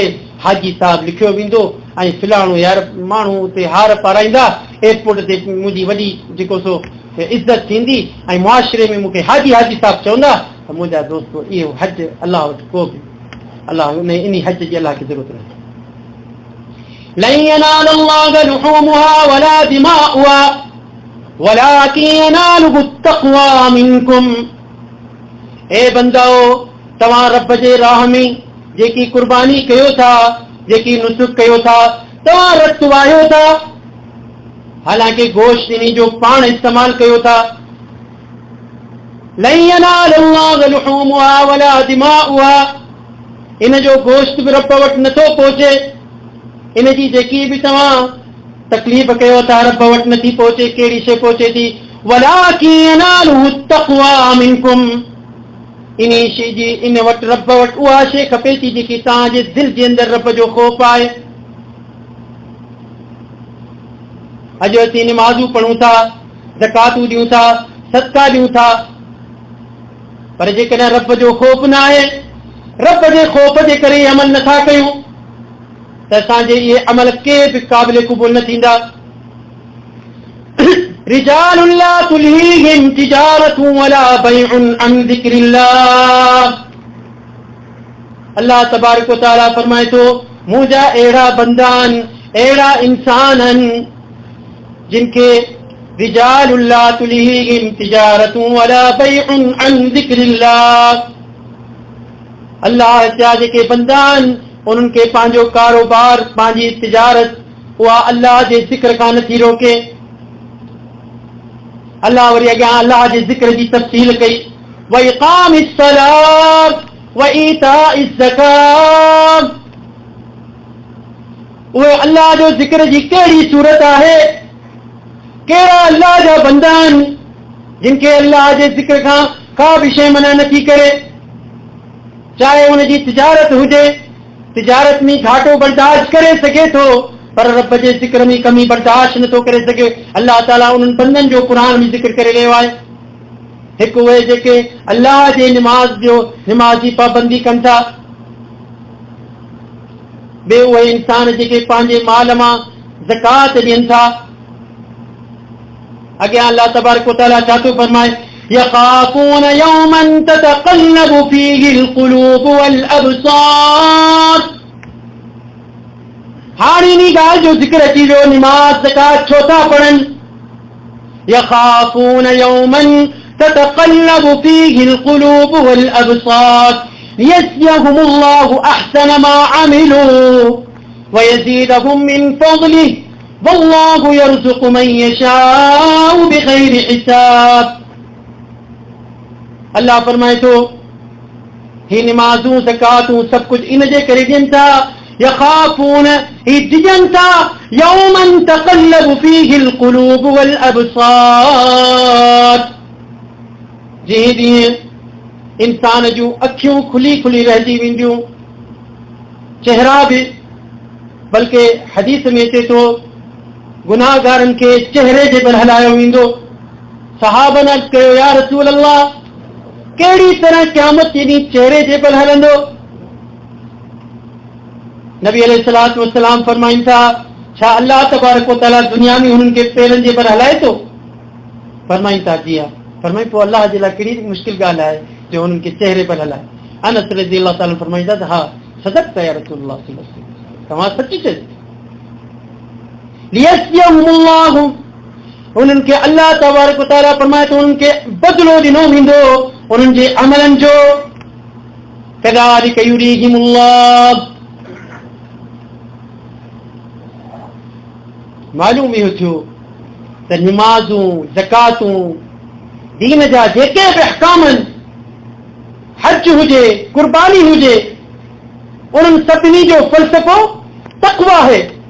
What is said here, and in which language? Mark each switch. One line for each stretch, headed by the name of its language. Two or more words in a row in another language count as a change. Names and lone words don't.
Sindhi: हाजी साहिब लिखियो वेंदो ऐं फिलाणो यार माण्हू उते हार पाराईंदा, एयरपोर्ट ते मुंहिंजी वॾी जेको सो इज़त थींदी ऐं मुआशिरे में मूंखे हाजी साहिब चवंदा त मुंहिंजा दोस्तो इहो हज अलाह वटि को बि अलाह इन हज जी अलाह खे ज़रूरत न.
Arabic: لن ينال الله لحومها ولا دماؤها ولكن يناله التقوى منكم.
Sindhi: ए बंदाओ, तव्हां रब जे राह में जेकी कुर्बानी कयो था, जेकी नुसुक कयो था, तव्हां रत वाहियो था, हालांकि गोश्त इन जो पाण इस्तेमाल कयो था.
Arabic: لن ينال الله لحومها ولا دماؤها.
Sindhi: इन जो गोश्त बि रब वटि नथो पहुचे. इन जी जेकी बि तव्हां तकलीफ़ कयो था रब वटि नथी पहुचे. कहिड़ी शइ पहुचे थी?
Arabic: ولكن يناله التقوى منكم.
Sindhi: इन शइ जी इन वटि रब वटि उहा शइ खपे थी जेकी तव्हांजे दिलि जे अंदरि रब जो ख़ौफ़ आहे. अॼु असीं निमाज़ूं पढ़ूं था, ज़कातूं ॾियूं था, सदका ॾियूं था, पर जेकॾहिं रब जो ख़ौफ़ न आहे, रब जे ख़ौफ़ जे करे अमल नथा कयूं त असांजे इहे अमल के बि क़ाबिल क़बूल न थींदा.
Arabic: رجال لا تلهيهم تجارة ولا بيع عن ذكر الله.
Sindhi: अल्लाह तबारक व तआला फरमाए थो, मुंहिंजा अहिड़ा बंदा आहिनि, अहिड़ा इंसान आहिनि जिनखे
Arabic: رجال لا تلهيهم تجارة ولا بيع عن ذكر الله.
Sindhi: अल्लाह जा जेके बंदा आहिनि उन्हनि खे पंहिंजो कारोबार, पंहिंजी तिजारत उहा अल्लाह जे ज़िक्र खां नथी रोके. अल्लाह वरी अॻियां अल्लाह जे ज़िक्र जी तफ़सील कई.
Arabic: وإقام الصلاة وإيتاء الزكاة.
Sindhi: उहे अल्लाह जो ज़िक्र जी कहिड़ी सूरत आहे? कहिड़ा अल्लाह जा बंदा आहिनि जिनखे अल्लाह जे ज़िक्र खां का बि शइ मना नथी करे. चाहे हुनजी तिजारत हुजे, तिजारत में घाटो बर्दाश्त करे सघे थो, पर रब जे ज़िक्र में कमी बर्दाश्त नथो करे सघे। अल्लाह ताला उन्हनि बंदनि जो क़ुर में ज़िक्र करे रहियो आहे। हिकु उहे जेके अल्लाह जे निमाज़ जी पाबंदी कनि था, ॿिए उहे इंसान जेके पंहिंजे माल मां ज़कात ॾियनि था। अॻियां अल्लाह तबारक व तआला छा थो फरमाए,
Arabic: يخافون يوما تتقلب فيه القلوب والأبصار.
Sindhi: हाणे इन ॻाल्हि जो ज़िक्र अची वियो, निमाज़ ज़कात छो था पढ़नि।
Arabic: يخافون يوما تتقلب فيه القلوب والأبصار ليجزيهم الله أحسن ما عملوا ويزيدهم من فضله والله يرزق من يشاء بغير حساب.
Sindhi: अल्लाह फरमाए थो, ही निमाज़ूं ज़कातूं सभु कुझु इन जे करे ॾियनि था, यख़ाफ़ून ही डिॼनि था,
Arabic: يوما تتقلب فيه القلوب والأبصار,
Sindhi: जंहिं ॾींहुं इंसान जूं अखियूं खुली खुली रहिजी वेंदियूं, चेहरा बि। बल्कि हदीस में अचे थो, गुनाहगारनि खे चेहरे जे बल हलायो वेंदो। सहाबन अर्ज़ कयो,
Arabic: يا رسول الله,
Sindhi: कहिड़ी तरह क़यामत जे ॾींहुं चेहरे जे बल हलंदो? नबी
Arabic: عليه الصلاة والسلام
Sindhi: फरमाइनि था, छा अल्लाह तबारक व तआला दुनिया में हुननि खे पेरनि जे बल हलाए थो? फरमाइनि था, जी हा। फरमाई, पोइ अल्लाह जे लाइ कहिड़ी मुश्किल ॻाल्हि आहे जो हुननि खे चेहरे बल हलाए। अनस
Arabic: رضي الله تعالى
Sindhi: फरमाईंदा त हा,
Arabic: صدقت يا رسول الله صلى الله عليه وسلم,
Sindhi: तव्हां सची चयो। लियज़ियहुमुल्लाहु, उन्हनि खे अल्लाह तबारक व तआला फरमाए थो, उन्हनि खे बदिलो ॾिनो वेंदो उन्हनि जे अमलनि जो।
Arabic: كذلك يريهم الله,
Sindhi: मालूम इहो थियो त निमाज़ूं ज़कातूं दीन जा जेके बि अहकाम आहिनि, हज हुजे कुर्बानी हुजे, उन्हनि सभिनी जो फ़लसफ़ो तक़वा आहे।